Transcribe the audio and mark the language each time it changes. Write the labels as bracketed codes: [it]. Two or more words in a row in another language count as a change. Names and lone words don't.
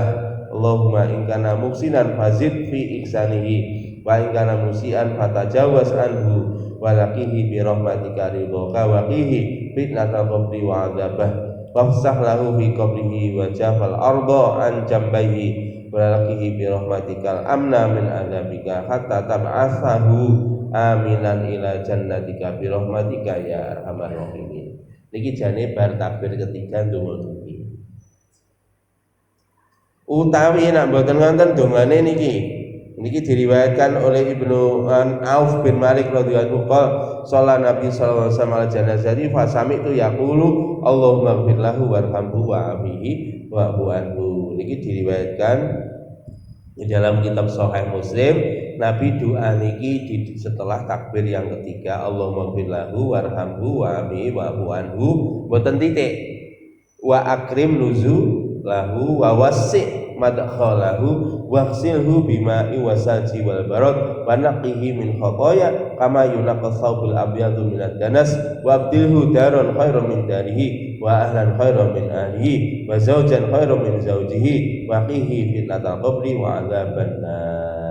[ar] اللهم إن كان محسنا فزد في إحسانه وإن كان مسيئا فتجاوز عنه ولقه برحمتك رضاك وقه فتنة القبر وعذابه وافسح له في قبره وجاف الأرض عن جنبيه ولقه برحمتك الأمن من عذابك حتى تبعثه آمنا إلى جنتك برحمتك يا أرحم الراحمين. [jv] Niki jane bar takbir ketiga ndonga niki. Utawi nek mboten ngonten dongane niki. [id] Niki diriwayatkan oleh [ar] Ibnu Auf bin Malik رضي الله عنه قال نبي صلى الله عليه وسلم الجنازة فسمعت يقول اللهم اغفر له وارحمه وعافه وعنه. [id] Niki diriwayatkan di dalam kitab Sahih Muslim. Nabi doa niki setelah takbir yang ketiga [ar] اللهم اغفر له وارحمه وعافه وعنه [jv] mboten titik [ar] وأكرم نزله ووسع مدخله واغسله بماء وثلج وبرد ونقه من الخطايا كما ينقى الثوب الأبيض من الدنس وأبدله دارا خيرا من داره وأهلا خيرا من أهله وزوجا خيرا من زوجه وقه فتنة القبر وعذاب النار.